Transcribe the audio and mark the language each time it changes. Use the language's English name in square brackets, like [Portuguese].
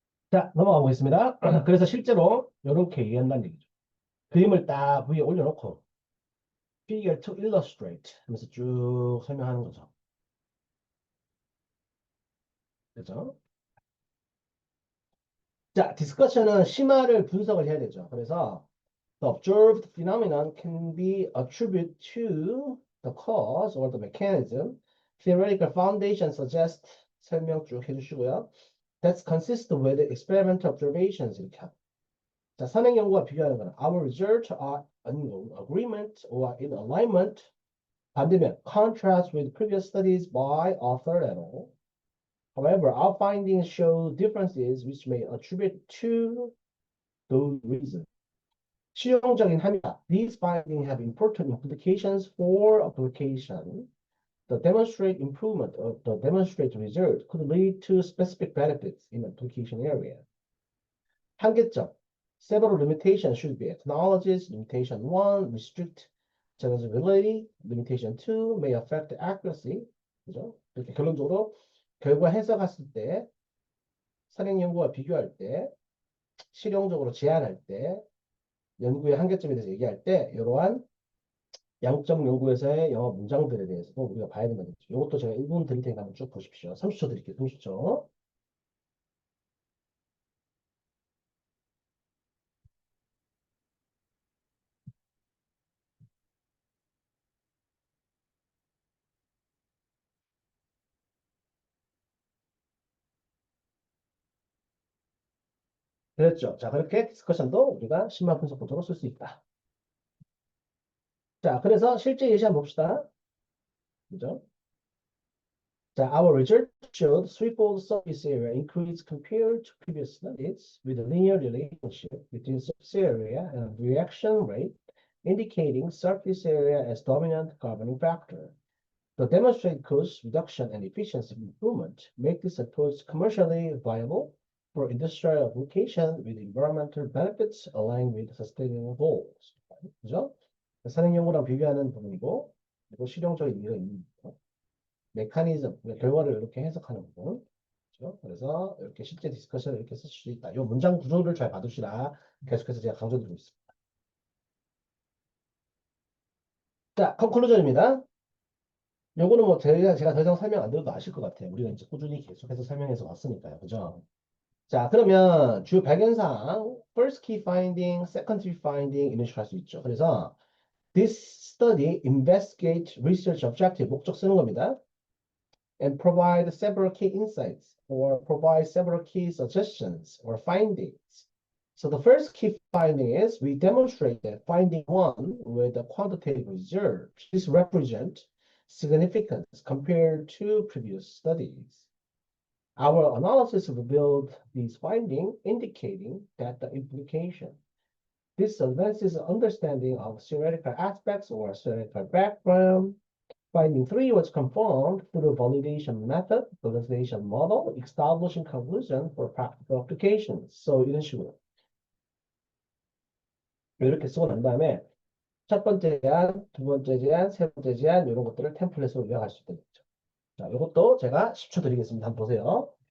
[Korean] 자, 넘어가 보겠습니다. 그래서 실제로 이렇게 얘기한다는 얘기죠. 그림을 딱 위에 올려놓고 [English] figure to illustrate [Korean] 하면서 쭉 설명하는 거죠. 그죠? 자, 디스커션은 심화를 분석을 해야 되죠. 그래서 [English] the observed phenomenon can be attributed to the cause or the mechanism. Theoretical foundation suggests [Korean] 설명 쭉 해주시고요. [English] That's consistent with experimental observations [Korean] 이렇게 하고. 자, 선행 연구와 비교하는 거는 [English] our results are in agreement or in alignment. [Korean] 반대면 [English] contrast with previous studies by author et al. However, our findings show differences which may attribute to those reasons. [Korean] 실용적인 함이다. [English] These findings have important implications for application. The demonstrate improvement of the demonstrate result could lead to specific benefits in application area. [Korean] 한계점. [English] Several limitations should be acknowledged. Limitation 1, restrict generalizability. Limitation 2, may affect accuracy. [Korean] 그죠? 이렇게 결론적으로 결과 해석했을 때, 선행 연구와 비교할 때, 실용적으로 제안할 때, 연구의 한계점에 대해서 얘기할 때, 이러한 양적 연구에서의 영어 문장들에 대해서도 우리가 봐야 된다는 거죠. 이것도 제가 1분 드릴 테니까 한번 쭉 보십시오. 30초 드릴게요. 30초. 그랬죠. 자, 그렇게 디스커션도 우리가 심화 분석 보도록 쓸 수 있다. 자, 그래서 실제 예시 한번 봅시다. 그죠? 자, [English] our result showed threefold surface area increase compared to previous studies with a linear relationship between surface area and reaction rate, indicating surface area as dominant governing factor. The demonstrated cost reduction and efficiency improvement make this approach commercially viable for industrial application with environmental benefits aligned with sustainable goals. [Korean] 그죠? 산행 연구랑 비교하는 부분이고, 그리고 실용적인 이유가 있는 부분. 메커니즘, 결과를 이렇게 해석하는 부분. 그렇죠? 그래서 이렇게 실제 디스커션을 이렇게 쓸 수 있다. 이 문장 구조를 잘 봐두시라 계속해서 제가 강조드리고 있습니다. 자, 컨클루전입니다. 요거는 뭐 제가 더 이상 설명 안 드려도 아실 것 같아요. 우리가 이제 꾸준히 계속해서 설명해서 왔으니까요. 그죠? 자, 그러면 주요 발견사항, [English] first key finding, secondary finding [Korean] 이런 식으로 할 수 있죠. 그래서 [English] this study investigate research objective [Korean] 목적 쓰는 겁니다. [English] And provide several key insights or provide several key suggestions or findings. So the first key finding is we demonstrate that finding one with a quantitative result. This represents significance compared to previous studies. Our analysis revealed these findings, indicating that the implication. This advances understanding of theoretical aspects or theoretical background. Finding 3 was confirmed through validation method, validation model, establishing conclusion for practical applications. So [Korean] 이런 식으로 이렇게 쓰고 난 다음에 첫 번째 제안, 두 번째 제안, 세 번째 제안 이런 것들을 템플릿으로 요약할 수 있는 거죠. 자, 이것도 제가 10초 드리겠습니다. 한번 보세요.